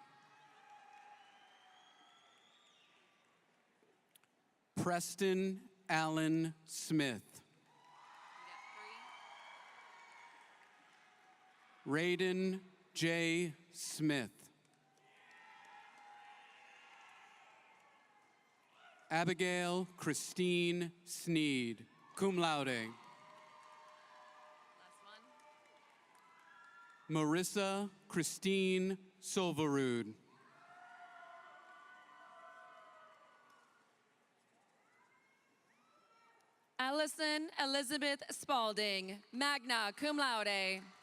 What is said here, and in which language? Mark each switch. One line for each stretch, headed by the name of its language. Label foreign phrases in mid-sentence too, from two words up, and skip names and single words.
English: Preston Allen Smith. Raiden J. Smith. Abigail Christine Sneed,
Latin: cum laude.
English: Marissa Christine Silverud. Allison Elizabeth Spalding,
Latin: magna cum laude.